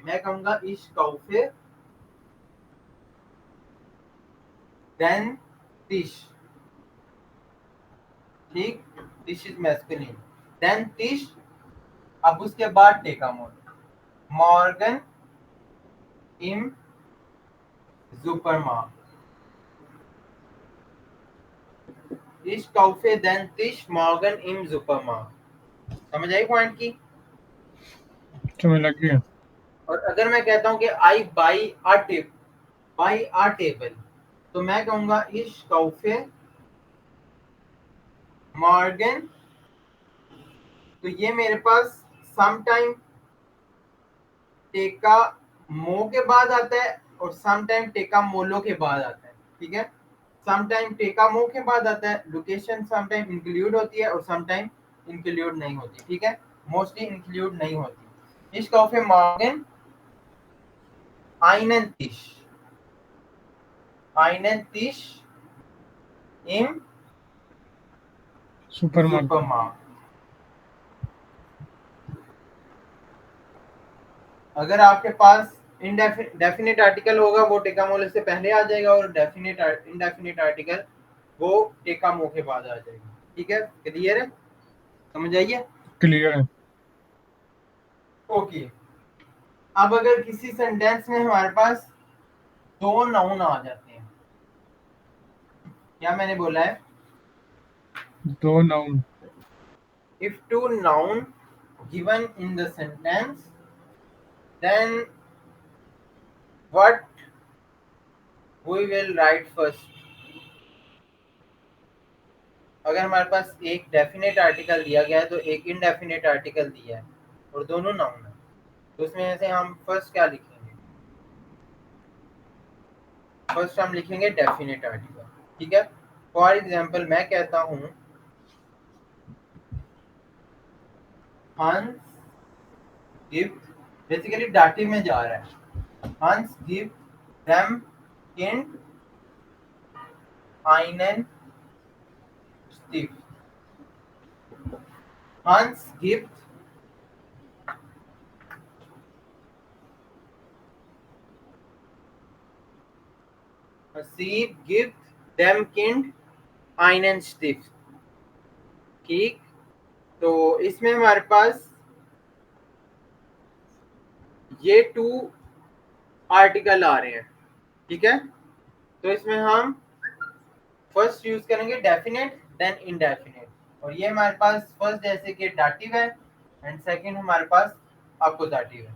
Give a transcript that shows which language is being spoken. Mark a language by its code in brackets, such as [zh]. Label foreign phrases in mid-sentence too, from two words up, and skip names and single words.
[hi] मैं कहूंगा [de] ich kaufe den Tisch, ठीक, तिश [en] is masculine, [de] den Tisch, [hi] अब उसके बाद [de] टेका मोल, morgen im Supermarkt. Ich kaufe den Tisch morgen im Supermarkt। [hi] समझ आई पॉइंट की। समझ लग गया। और अगर मैं कहता हूँ कि [en] I buy a table, [hi] तो मैं कहूंगा [de] ich kaufe morgen. [hi] तो ये मेरे पास [en] some time [hi] टेका मो के बाद आता है और [en] some time [hi] टेका मोलो के बाद आता है। ठीक है, [en] some time [hi] टेका मो के बाद आता है। [en] location some time include [hi] होती है और [en] some time include [hi] नहीं होती। ठीक है, [en] mostly include [hi] नहीं होती। [de] ich kaufe morgen einen Tisch, einen Tisch im सुपरमार्केट। Supermarkt। [hi] अगर आपके पास [en] definite article [hi] होगा वो टेकामोले से पहले आ जाएगा, और [en] indefinite article [hi] वो टेकामो के बाद आ जाएगा। ठीक है, क्लियर है, समझ आइए। क्लियर है। ओके, अब अगर किसी सेंटेंस में हमारे पास दो नाउन आ जाते हैं, क्या मैंने बोला है, दो नाउन। [en] if two noun given in the sentence, then what we will write first। [hi] अगर हमारे पास एक [en] definite article [hi] दिया गया है तो एक [en] indefinite article [hi] दिया है और दोनों नाउन है, तो उसमें से हम फर्स्ट क्या लिखेंगे, फर्स्ट हम लिखेंगे [en] definite article. [hi] ठीक है, [en] for example [hi] मैं कहता हूँ [de] Hans gibt, [hi] बेसिकली डाटिव में जा रहा है। [de] Hans gibt dem Kind einen Stift। Hans gibt sie gibt dem Kind einen Stift। [hi] ठीक, तो इसमें हमारे पास ये [en] two article [hi] आ रहे हैं। ठीक है, तो इसमें हम [en] first use [hi] करेंगे [en] definite then indefinite, [hi] और ये हमारे पास फर्स्ट जैसे कि डाटिव है [en] and second [hi] हमारे पास अपोजिटिव है।